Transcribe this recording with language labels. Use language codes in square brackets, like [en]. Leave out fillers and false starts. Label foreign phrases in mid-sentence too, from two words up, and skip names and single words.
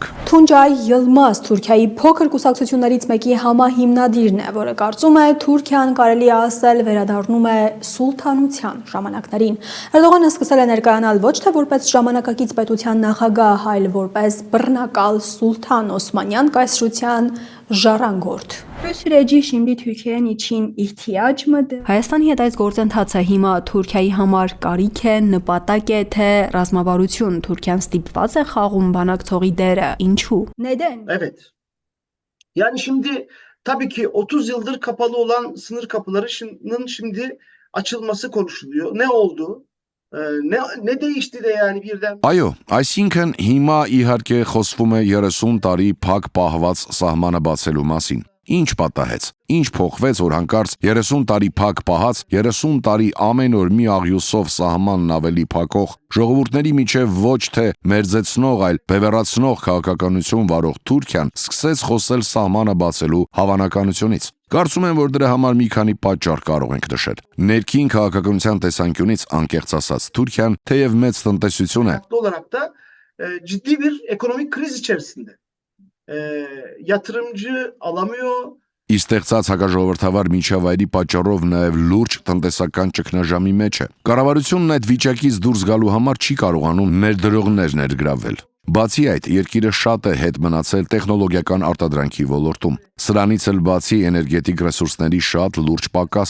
[hy] Թունջայ Յılmaz Թուրքիայի փոքր կուսակցություններից մեկի համահիմնադիրն է, որը կարծում է Թուրքիան կարելի է ասել վերադառնում է սուլթանության ժամանակներին։ Էրդողանը սկսել է ներկայանալ ոչ թե որպես ժամանակակից պետության նախագահ, այլ որպես բռնակալ սուլթան Օսմանյան կայսրության ժառանգորդ։ [tr] Süreçi şimdi Türkiye'nin için ihtiyaç mıdır? [hy] Հայաստանի հետ այս գործընթացը հիմա Թուրքիայի համար կարիք է, նպատակ է, թե ռազմավարություն Թուրքիան ստիպված է խաղում բանակցողի դերը, ինչու? [tr] Neden? Evet. Yani şimdi tabii ki 30 yıldır kapalı olan sınır kapılarının şimdi açılması konuşuluyor. Ne oldu? Ne değişti de yani birden? [hy] Այո, այսինքն հիմա իհարկե խոսվում է 30 տարի փակ պահված սահմանը բացելու մասին։ Ինչ պատահեց։ Ինչ փոխվեց, որ հանկարծ 30 տարի փակ պահած, 30 տարի ամեն օր մի աղյուսով սահմանն ավելի փակող, ժողովուրդների միջև ոչ թե մերձեցնող, այլ բևեռացնող քաղաքականություն վարող Թուրքիան սկսեց խոսել սահմանը բացելու հավանականությունից։ Կարծում եմ, որ դրա համար մի քանի պատճառ կարող ենք նշել։ Ներքին քաղաքականության տեսանկյունից անկեղծ ասած, Թուրքիան թեև մեծ տնտեսություն է, [tr] olarak da ciddi bir ekonomik kriz içerisinde. Yatırımcı alamıyor. [hy] Իստեղծած հակաժողովրդավար միջավայրի պատճառով նաև լուրջ տնտեսական ճգնաժամի մեջ է։ Կառավարությունն այդ վիճակից դուրս գալու համար չի կարողանում ներդրողներ ներգրավել։ Բացի այդ, երկիրը շատ է հետ մնացել տեխնոլոգիական արտադրանքի ոլորտում։ Սրանից էլ բացի էներգետիկ ռեսուրսների շատ լուրջ պակաս